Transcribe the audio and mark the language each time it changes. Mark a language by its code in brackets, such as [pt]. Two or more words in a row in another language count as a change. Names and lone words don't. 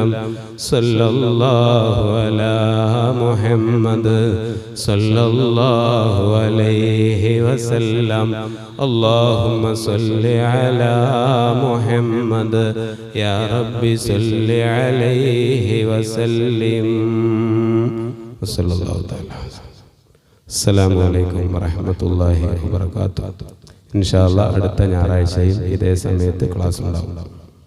[ar] صلى الله على محمد صلى الله عليه وسلم. اللهم صل على محمد يا رب صل عليه وسلم. وصلى الله تعالى. السلام عليكم ورحمة الله وبركاته. إن شاء الله [ml] അടുത്ത ഞായറാഴ്ചയും ഇതേ സമയത്ത് ക്ലാസ് ഉണ്ടാവും.